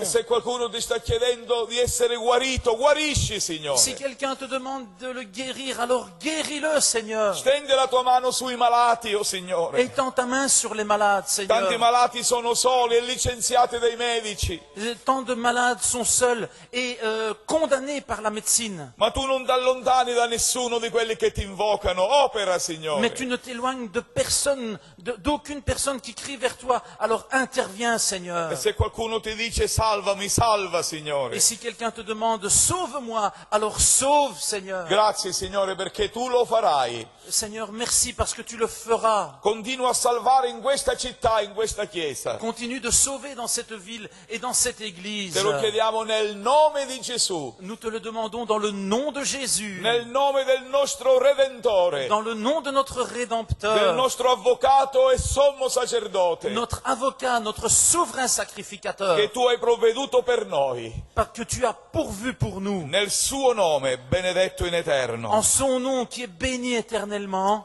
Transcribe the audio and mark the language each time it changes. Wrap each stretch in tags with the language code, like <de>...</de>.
<it>E se qualcuno ti sta chiedendo di essere guarito, guarisci,</it> <fr>Si</fr> <it>Signore.</it> <fr>quelqu'un te demande de le guérir, alors guéris-le, Seigneur.</fr> <it>Stendi la tua tua mano sui malati, oh Signore.</it> <fr>Étends ta main sur les malades, Seigneur.</fr> <it>Tanti malati sono soli e licenziati dai medici.</it> <fr>Tant de malades sont seuls et condamnés par la médecine.</fr> <it>Ma tu non ti allontani da nessuno di quelli che ti invocano. Opera, Signore.</it> <fr>Mais tu ne t'éloignes de personne, d'aucune personne qui crie vers toi. Alors interviens, Seigneur.</fr> <it>E se qualcuno ti dice salvami, salva, Signore.</it> <fr>Et si quelqu'un te demande sauve-moi, alors sauve, Seigneur.</fr> <it>Grazie, Signore, perché tu lo farai.</it> <fr>Seigneur, merci parce que tu le feras.</fr> <it>Continua a salvare in questa città, in questa chiesa.</it> <fr>Continue de sauver dans cette ville et dans cette église.</fr> <it>Te lo chiediamo nel nome di Gesù.</it> <fr>Nous te le demandons dans le nom de Jésus.</fr> <it>Nel nome del nostro Redentore.</it> <fr>Dans le nom de notre</fr> <it>Del</it> <fr>Rédempteur.</fr> <it>nostro avvocato e sommo sacerdote.</it> <fr>Notre avocat, notre souverain sacrificateur.</fr> <it>Che tu hai provveduto per noi.</it> <fr>Parce que tu as pourvu pour nous.</fr> <it>Nel suo nome, benedetto in eterno.</it> <fr>En son nom qui est béni éternellement.</fr>